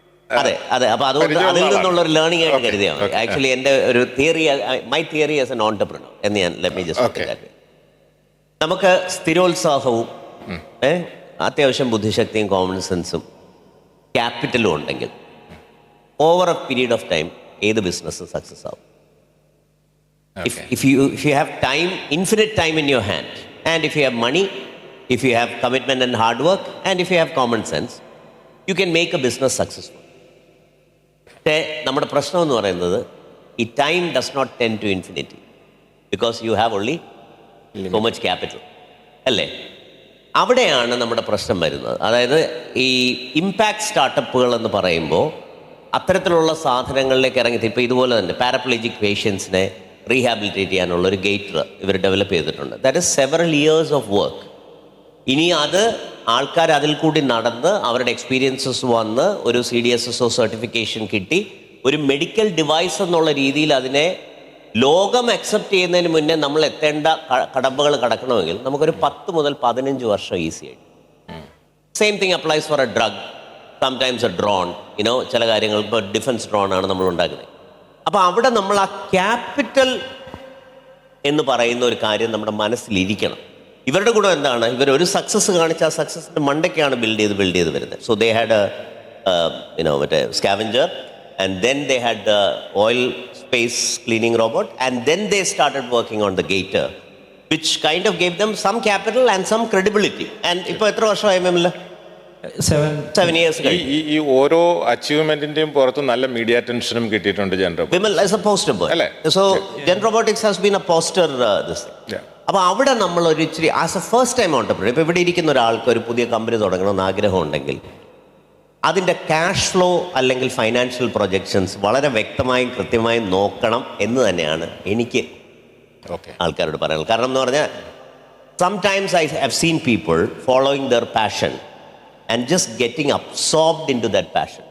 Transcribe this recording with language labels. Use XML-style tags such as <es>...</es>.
<ml>അതെ, അപ്പോൾ അതുകൊണ്ട് അതിൽ നിന്നുള്ള ഒരു ലേണിംഗ് ആയിട്ട് കരുതിയാൽ മതി. ആക്ച്വലി എൻ്റെ ഒരു theory,</ml> <en>my theory as an entrepreneur</en> <ml>എന്ന് ഞാൻ ലെറ്റ് മീ ജസ്റ്റ്, നമുക്ക് സ്ഥിരോത്സാഹവും അത്യാവശ്യം ബുദ്ധിശക്തിയും കോമൺ സെൻസും ക്യാപിറ്റലും ഉണ്ടെങ്കിൽ over A period of time ഏത് ബിസിനസ്സും സക്സസ് ആവും.</ml> <en>If you have time, infinite time in your hand, and if you have money, if you have commitment and hard work, and if you have common sense, you can make a business successful.</en> <ml>പക്ഷേ നമ്മുടെ പ്രശ്നം എന്ന് പറയുന്നത് ഈ</ml> <en>Time does not tend to infinity because you have only so much capital അല്ലേ?</en> <ml>അവിടെയാണ് നമ്മുടെ പ്രശ്നം വരുന്നത്. അതായത് ഈ ഇമ്പാക്ട് സ്റ്റാർട്ടപ്പുകൾ എന്ന് പറയുമ്പോൾ അത്തരത്തിലുള്ള സാധനങ്ങളിലേക്ക് ഇറങ്ങി, ഇപ്പോൾ ഇതുപോലെ തന്നെ പാരപ്ലീജിക് പേഷ്യൻസിനെ റീഹാബിലിറ്റേറ്റ് ചെയ്യാനുള്ള ഒരു ഗേറ്റർ ഇവർ ഡെവലപ്പ് ചെയ്തിട്ടുണ്ട്.</ml> <en>That is several years of work.</en> <ml>ഇനി അത് ആൾക്കാർ അതിൽ കൂടി നടന്ന് അവരുടെ എക്സ്പീരിയൻസസ് വന്ന് ഒരു CDSSO സർട്ടിഫിക്കേഷൻ കിട്ടി ഒരു മെഡിക്കൽ ഡിവൈസ് എന്നുള്ള രീതിയിൽ അതിനെ ലോകം അക്സെപ്റ്റ് ചെയ്യുന്നതിന് മുന്നേ നമ്മൾ എത്തേണ്ട കടമ്പകൾ കടക്കണമെങ്കിൽ നമുക്കൊരു 10 മുതൽ 15 വർഷം ഈസി ആയിട്ട്.</ml> <en>same thing applies for a drug, sometimes a drone,</en> <ml>ചില കാര്യങ്ങൾ ഇപ്പോൾ ഡിഫൻസ് ഡ്രോൺ ആണ് നമ്മൾ ഉണ്ടാക്കുന്നത്. അപ്പോൾ അവിടെ നമ്മൾ ആ ക്യാപിറ്റൽ എന്ന് പറയുന്ന ഒരു കാര്യം നമ്മുടെ മനസ്സിലിരിക്കണം. ഇവരുടെ കൂടെ എന്താണ്, ഇവരൊരു സക്സസ് കാണിച്ച ആ സക്സസിൻ്റെ മണ്ടയ്ക്കാണ് ബിൽഡ് ചെയ്ത് വരുന്നത്.</ml> <en>So they had മറ്റേ scavenger, and then they had the oil space cleaning robot, and then they started working on the gator, which kind of gave them some capital and some credibility.</en> <ml>And ഇപ്പോൾ എത്ര വർഷമായി MML?</ml> <en>7 years.</en> <ml>ഈ ഓരോ അച്ചീവ്മെന്റിന്റെയും പുറത്ത് നല്ല media അറ്റൻഷനും കിട്ടിയിട്ടുണ്ട് general.</ml> <en>Vimal as a poster boy. So Gen Robotics has been a poster this thing.</en> <ml>അപ്പോൾ അവിടെ നമ്മൾ ഒരു ഇച്ചിരി as A first time entrepreneur, ഇപ്പോൾ ഇവിടെ ഇരിക്കുന്ന ഒരാൾക്ക് ഒരു പുതിയ കമ്പനി തുടങ്ങണമെന്ന് ആഗ്രഹം ഉണ്ടെങ്കിൽ അതിൻ്റെ ക്യാഷ് ഫ്ലോ അല്ലെങ്കിൽ ഫൈനാൻഷ്യൽ പ്രൊജക്ഷൻസ് വളരെ വ്യക്തമായും കൃത്യമായും നോക്കണം എന്ന് തന്നെയാണ് എനിക്ക് ആൾക്കാരോട് പറയാനുള്ളത്. കാരണം എന്ന് പറഞ്ഞാൽ</ml> <en>Sometimes I have seen people following their passion and just getting absorbed into that passion.</en>